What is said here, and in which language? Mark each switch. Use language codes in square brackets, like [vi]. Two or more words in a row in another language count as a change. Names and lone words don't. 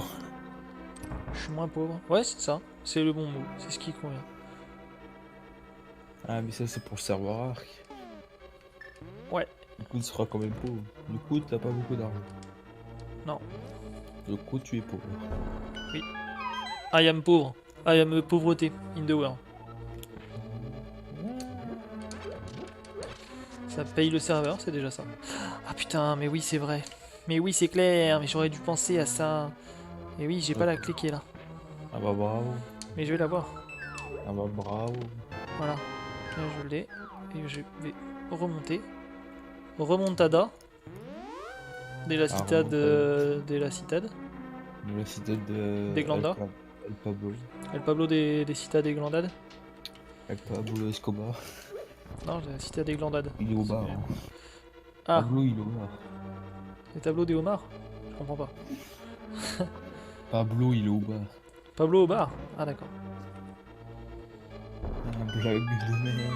[fr] Je suis moins pauvre. Ouais, c'est ça. C'est le bon mot. C'est ce qui convient. Ah, mais ça, c'est pour le serveur arc. Ouais. Du coup, tu seras quand même pauvre. Du coup, t'as pas beaucoup d'argent. Non. Du coup, tu es pauvre. [en] I am pauvre. I am pauvreté in the world. [fr] Ça paye le serveur, c'est déjà ça. Ah putain, mais oui, c'est vrai. Mais oui, c'est clair, mais j'aurais dû penser à ça. Et oui, j'ai pas la clé qui est là. Ah bah bravo. Mais je vais la voir. Ah bah bravo. Voilà. Là, je l'ai. Et je vais remonter. Remontada. De la citade. remontada. De la citade. La cité de... Des Glanda. El Pablo. El Pablo des citades des Glandades. El Pablo Escobar. Non, la citade des Glandades. Il est au bar. C'est- Hein. Ah, Pablo, il est au bar. les tableaux des homards. Je comprends pas. Pablo, il est au bar. Pablo au bar. Ah, d'accord. Ah, blague de merde.